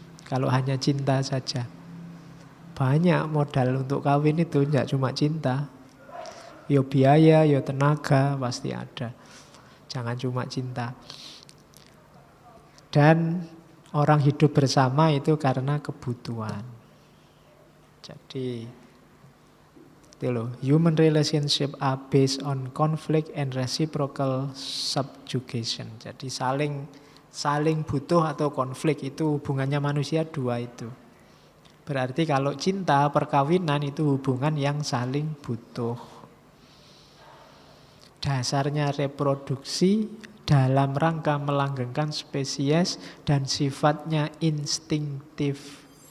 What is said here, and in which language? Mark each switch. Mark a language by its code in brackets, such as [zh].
[id] Kalau hanya cinta saja. Banyak modal untuk kawin itu tidak cuma cinta. Yo biaya, yo tenaga pasti ada. Jangan cuma cinta. Dan orang hidup bersama itu karena kebutuhan. Jadi itu loh, [en] human relationship are based on conflict and reciprocal subjugation. [id] Jadi saling butuh atau konflik itu hubungannya manusia dua itu. Berarti kalau cinta, perkawinan itu hubungan yang saling butuh. Dasarnya reproduksi dalam rangka melanggengkan spesies dan sifatnya instingtif.